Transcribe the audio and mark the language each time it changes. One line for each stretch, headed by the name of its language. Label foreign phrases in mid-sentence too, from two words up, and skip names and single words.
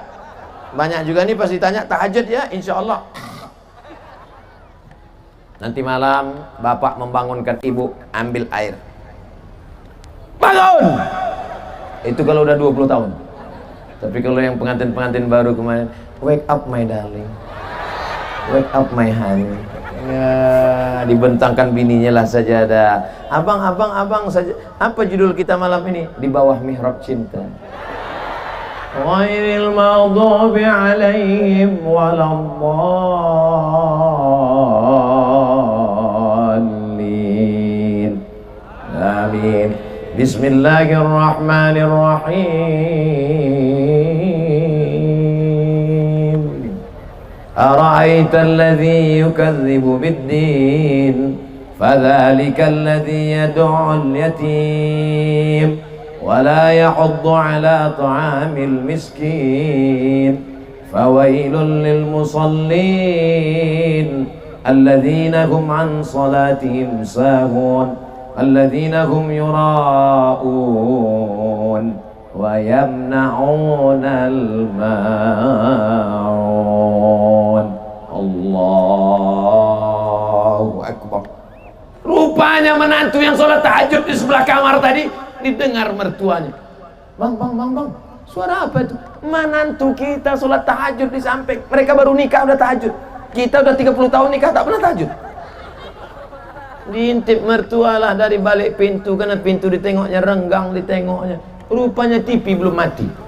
Indonesian: Banyak juga nih pasti tanya tahajud ya,
Arabic: إن شاء الله.
Indonesian: Nanti malam Bapak membangunkan Ibu, ambil air, bangun. Itu kalau udah 20 tahun. Tapi kalau yang pengantin-pengantin baru kemarin,
English: wake up my darling, wake up my honey,
Indonesian: ya, dibentangkan bininya lah saja ada. Abang saja. Apa judul kita malam ini? Di bawah mihrab cinta.
Arabic: غير المغضوب عليهم ولا الضالين. Amin. Bismillahirrahmanirrahim. أرأيت الذي يكذب بالدين فذلك الذي يدع اليتيم ولا يحض على طعام المسكين فويل للمصلين الذين هم عن صلاتهم ساهون الذين هم يراءون ويمنعون الماعون. الله أكبر.
Indonesian: Rupanya menantu yang sholat tahajud di sebelah kamar tadi didengar mertuanya. Bang, suara apa itu? Menantu kita sholat tahajud di samping. Mereka baru nikah udah tahajud. Kita udah 30 tahun nikah tak pernah tahajud. Diintip mertua lah dari balik pintu, karena pintu ditengoknya renggang, ditengoknya rupanya TV belum mati.